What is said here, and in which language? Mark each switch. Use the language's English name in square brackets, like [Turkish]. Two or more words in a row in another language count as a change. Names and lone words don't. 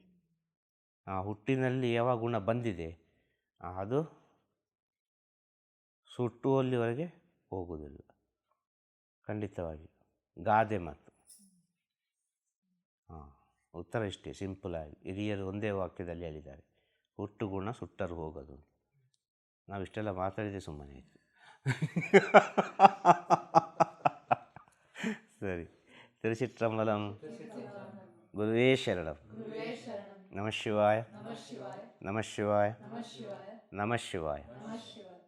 [Kannada] ಆ ಹುಟ್ಟಿನಲ್ಲಿ ಯಾವ ಗುಣ ಬಂದಿದೆ ಅದು ಸುಟ್ಟುವಲ್ಲಿವರೆಗೆ ಹೋಗುವುದಿಲ್ಲ ಖಂಡಿತವಾಗಿ. ಗಾದೆ ಮಾತು. ಉತ್ತರ ಇಷ್ಟೇ, ಸಿಂಪಲಾಗಿ ಹಿರಿಯರು ಒಂದೇ ವಾಕ್ಯದಲ್ಲಿ ಹೇಳಿದ್ದಾರೆ, ಹುಟ್ಟು ಗುಣ ಸುಟ್ಟರೂ ಹೋಗೋದು. ನಾವು ಇಷ್ಟೆಲ್ಲ ಮಾತಾಡಿದರೆ ಸುಮ್ಮನೆ ಆಯಿತು. [Tamil] சரி. திருச்சிற்றம்பலம். குருவே சரணம். நம சிவாய. நம சிவாய. நம சிவாய.